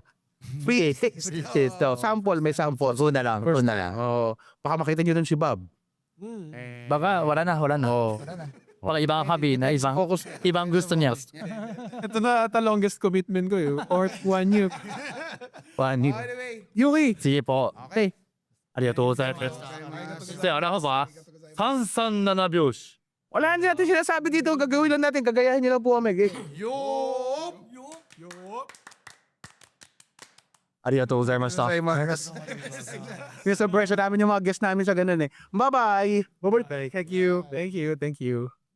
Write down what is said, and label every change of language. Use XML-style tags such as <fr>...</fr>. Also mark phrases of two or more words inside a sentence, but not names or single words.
<en>Free taste. Sample, may sample.</en> <tl>Doon na lang. Oh, baka makita niyo dun si Bob. Baka wala na. Oh. Wala ibang kabina, ibang gusto niya. Ito na ata</tl> <en>longest commitment</en> <tl>ko yun.</tl> <en>Or 1 year.</en> <tl>Yuki! Sige po. Okay.</tl> <ja>ありがとうございます。じゃあ、あらはば、337拍子。</ja> <tl>Wala natin sinasabi dito. Gagawin lang natin. Kagayahin niyo lang po kami.</tl> <ja>ありがとうございました。</ja> <tl>Yung sa version namin yung mga guest namin sa ganun eh.</tl> <en>Bye-bye! Thank you. Thank you. Thank you.</en>